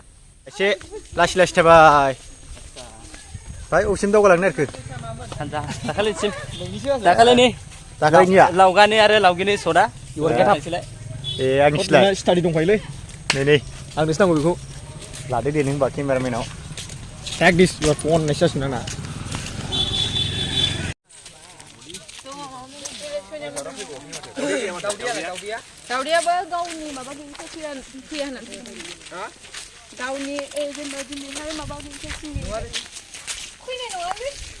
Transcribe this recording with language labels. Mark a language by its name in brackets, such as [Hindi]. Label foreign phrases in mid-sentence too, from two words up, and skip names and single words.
[Bodo] एसे लासै लासै थाबाय भाई अबेसिम दावगालांनो नागिरखो सानजा दाखालिसिम दाखालिनि दाखालिनिया लावगानि आरो लावगिनि सदा थांसैलाय ए आंनिसैलाय स्टाडि दंफायोलै नै आंनोसो नांगौ बेखौ लादो दे नों होनबा केमेरामेनाव [English] take this your phone [Bodo] होननायसो जासिगोन आंना दावदैयाबो गावनि माबा गैयिखौ फैया होननानै गावनि जेनेबा दिनैहाय माबा गैयिखौ फैनाय नङालै